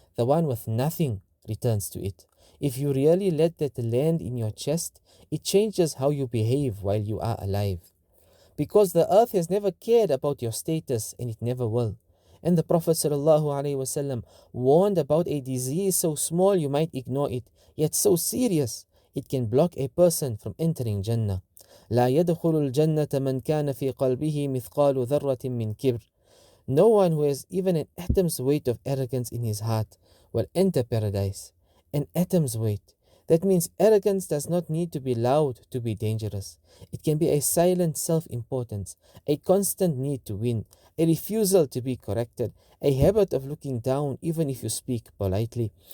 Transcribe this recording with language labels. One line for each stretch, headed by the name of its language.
English: The one with nothing returns to it. If you really let that land in your chest, it changes how you behave while you are alive. Because the earth has never cared about your status and it never will. And the Prophet ﷺ warned about a disease so small you might ignore it, yet so serious it can block a person from entering Jannah.
Arabic: لا يدخل الجنة من كان في قلبه مثقال ذرة من كبر.
English: No one who has even an atom's weight of arrogance in his heart will enter paradise. An atom's weight. That means arrogance does not need to be loud to be dangerous. It can be a silent self-importance, a constant need to win, a refusal to be corrected, a habit of looking down even if you speak politely.